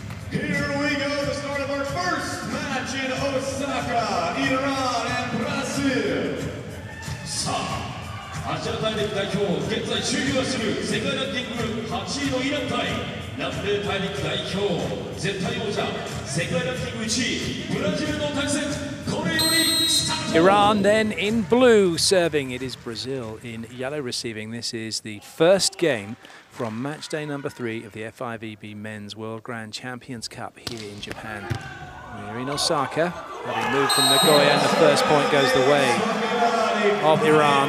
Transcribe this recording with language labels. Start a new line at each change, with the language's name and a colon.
English: Here we go, the start of our first match in Osaka, Iran and Brazil.
Japanese: さあ、アジア大陸代表、現在首位を走る世界ランキング8位のイラン対南米大陸代表、絶対王者、世界ランキング1位、ブラジルの対戦、これよりスタート。
English: Iran then in blue serving. It is Brazil in yellow receiving. This is the first game from match day number 3 of the FIVB Men's World Grand Champions Cup here in Japan. We're in Osaka, having moved from Nagoya, and the first point goes the way of Iran.